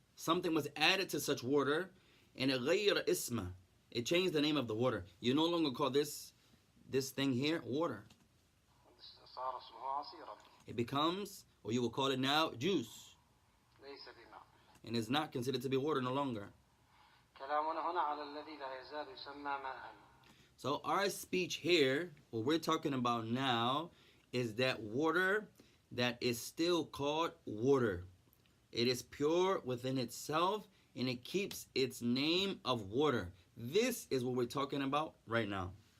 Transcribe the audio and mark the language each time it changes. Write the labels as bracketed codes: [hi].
[en] something was added to such water, and it [ar] غير اسمه, [en] it changed the name of the water. You no longer call this thing here water. [ar] صار اسمه عصيرا. [en] It becomes, or you will call it now, juice. [ar] ليس بماء. [en] And it's not considered to be water no longer. [ar] كلامنا هنا على الذي لا يزال يسمى ماء. [en] So our speech here, what we're talking about now, is that water that is still called water. It is pure within itself, and it keeps its name of water. This is what we're talking about right now.